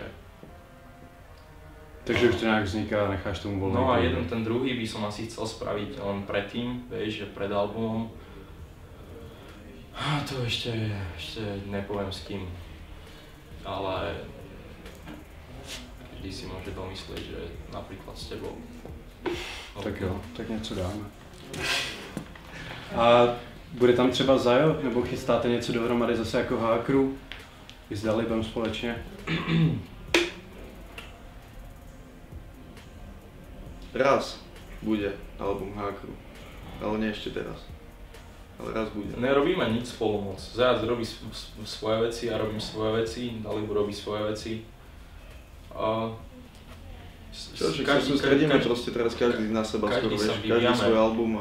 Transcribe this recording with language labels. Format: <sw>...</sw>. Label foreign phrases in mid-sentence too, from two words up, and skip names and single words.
<sk>Takže už to nejak vzniká a necháš tomu voľný. No a ten druhý by som asi chcel spraviť len predtým, vieš, že pred albumom. A to ešte nepoviem s kým, ale každý si môže domyslieť, že napríklad s tebou.</sk> <cs>Tak jo, tak něco dáme. A bude tam třeba Zajo, nebo chystáte něco dohromady zase jako H-Crew? I s Dalibem společně?</cs> <sk>Raz bude album H-Crew, ale nie ešte teraz. Ale raz bude. Nerobíme nič spolu moc. Zajac robí svoje veci, ja robím svoje veci, Dalib robí svoje veci. Sa sústredíme proste teraz každý na seba skoro, vieš, každý svoj album a...</sk>